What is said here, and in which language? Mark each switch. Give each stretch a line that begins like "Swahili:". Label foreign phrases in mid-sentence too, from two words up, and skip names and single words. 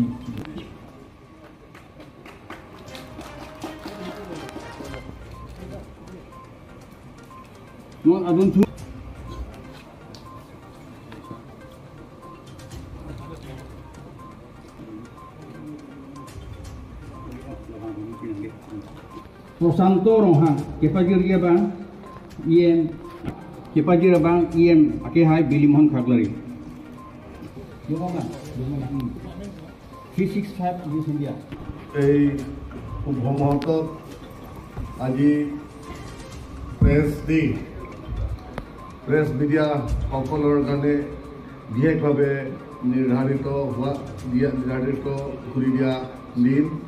Karbi: Non adun tu Prosanto Rohang kepajirji bang EM kepajirji bang EM ake hai Bilimon Khaglari. Yo bang 365 News India.
Assamese: এই মুহূৰ্তত আজি
English: press media
Assamese: সকলৰ কাৰণে বিশেষভাৱে নিৰ্ধাৰিত কৰি দিয়া দিন।